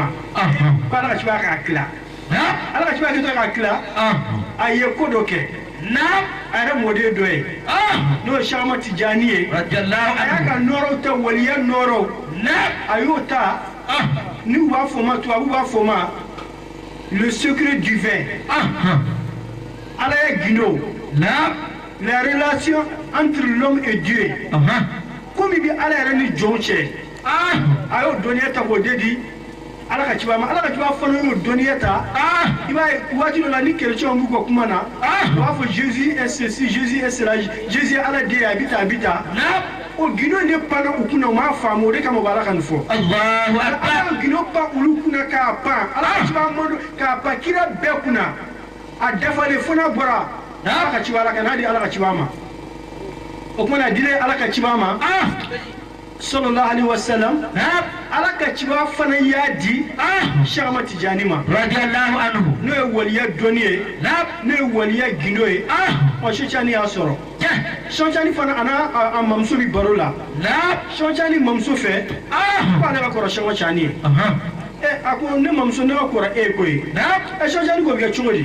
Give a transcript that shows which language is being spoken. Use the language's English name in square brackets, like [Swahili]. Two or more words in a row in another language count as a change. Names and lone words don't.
[Bambara] Ko Ala ka ciba k'a tila. Ala ka ciba kɛ k'a tila. A ye ko dɔ kɛ. A yɛrɛ mɔden dɔ ye. N'o ye Cheikh Ahmad Tijani ye. A y'a ka nɔɔrɔw ta waliya nɔɔrɔw. A y'o ta. Ni u b'a fɔ ma tubabu b'a fɔ ma [French] le secret du vin. [Bambara] Ala ye gindo. [French] La relation entre l'homme et Dieu. [Bambara] Komi bi Ala yɛrɛ ni jɔn cɛ. A y'o dɔnniya ta k'o de di Ala ka ciba ma. Ala ka ciba fana y'o dɔnniya ta. I b'a ye waati dɔ la ni chrétiens b'u ka kuma na. U b'a fɔ [French] Jésus est ceci, Jésus est cela, Jésus est [Bambara] Ala den ye a bɛ tan a bɛ tan. O gindo de panna u kunna u m'a faamu o de kama u b'a la ka nin fɔ. [Arabic] الله أكبر. [Bambara] Ala ka gindo pan olu kunna k'a pan. Ala ka ciba mɔdɔ k'a pan kira bɛɛ kunna. A dafalen fo n'a bɔra Ala ka ciba la ka n'a di Ala ka ciba ma. O kuma na dilen Ala ka ciba ma. [Arabic] صلى الله عليه وسلم. [Bambara] Ala ka ciba fana y'a di Cheikh Ahmad Tijani ma. [Arabic] رضي الله عنه. [Bambara] N'o ye waliya dɔnni ye. N'o ye waliya gindo ye. Cheikh Tijani y'a sɔrɔ. Cheikh Tijani fana a mamuso bi baro la. Cheikh Tijani mamuso fɛ. Ko ale ka kɔrɔ Cheikh Tijani ye. A ko ne mamuso ne ka kɔrɔ e koyi. Cheikh Tijani ko bɛ kɛ cogo di?